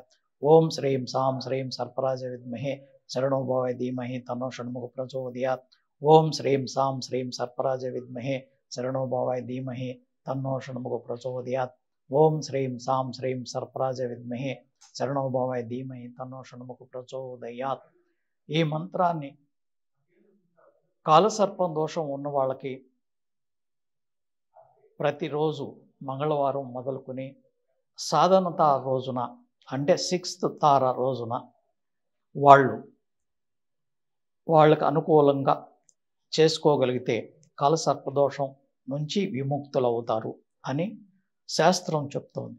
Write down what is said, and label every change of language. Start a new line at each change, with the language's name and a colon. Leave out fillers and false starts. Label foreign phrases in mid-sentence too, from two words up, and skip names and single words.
Sanskrit: ओं श्रीं सां श्रीं सर्पराजाय विद्महे शरणो भवाय धीमहि तन्नो षण्मुख प्रचोदयात्। ओं श्रीं सां श्रीं सर्पराजाय विद्महे शरणो भवाय धीमहि तन्नो षण्मुख प्रचोदयात्। ओं श्रीं सां श्रीं सर्पराजाय विद्महे शरणो भवाय धीमहि तन्नो షణ్ముఖ ప్రచోదయాత్।
Telugu: ఈ మంత్రాన్ని కాలసర్పం దోషం ఉన్న వాళ్ళకి ప్రతిరోజు మంగళవారం మొదలుకొని సాధనత రోజున అంటే 6th తార రోజున వాళ్ళకి అనుకూలంగా చేసుకోగలిగితే కాలసర్పదోషం నుంచి విముక్తులవుతారు అని శాస్త్రం చెప్తోంది.